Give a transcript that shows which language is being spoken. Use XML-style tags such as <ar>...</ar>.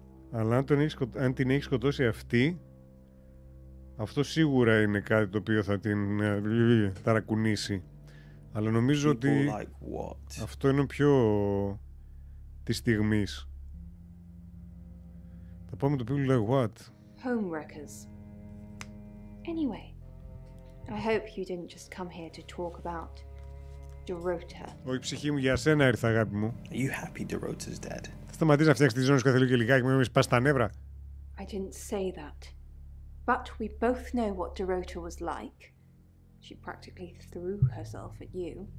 <el>Αλλά αν την έχει σκοτώσει αυτή, αυτό σίγουρα είναι κάτι το οποίο θα την ταρακουνήσει. Αλλά νομίζω ότι αυτό είναι πιο της στιγμής. Θα πάμε το</el> <en>people like what? Homewreckers. Anyway, I hope you didn't just come here to talk about Dorota.</en> <el>Όχι, ψυχή μου, για σένα ήρθα, αγάπη μου.</el> <en>Are you happy Dorota's dead?</en> <el>Θα σταματήσεις να φτιάξεις τη ζώνη σου κάθε λίγο και λιγάκι με σπάς τα νεύρα.</el> <en>I didn't say that. But we both know what Dorota was like. She practically threw herself at you.</en>